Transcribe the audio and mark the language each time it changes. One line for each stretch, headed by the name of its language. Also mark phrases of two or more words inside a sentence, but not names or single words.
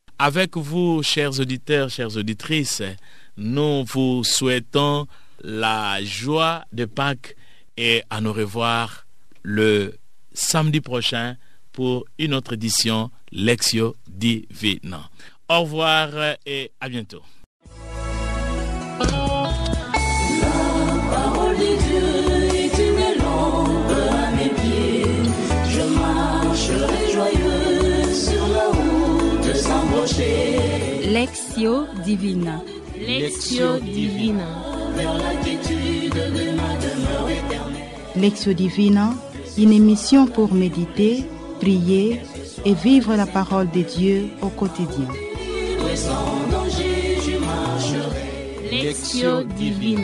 French: Avec vous, chers auditeurs, chères auditrices, Nous vous souhaitons la joie de Pâques et à nous revoir le samedi prochain pour une autre édition Lectio Divina. Au revoir et à bientôt. La parole de Dieu est une lampe à mes pieds. Je marcherai joyeux sur la route sans broncher. Lectio Divina. Lectio Divina. Vers la quiétude de ma demeure éternelle. Lectio Divina, une émission pour méditer, prier et vivre la parole de Dieu au quotidien. Et sans danger, je marcherai. Lectio Divina.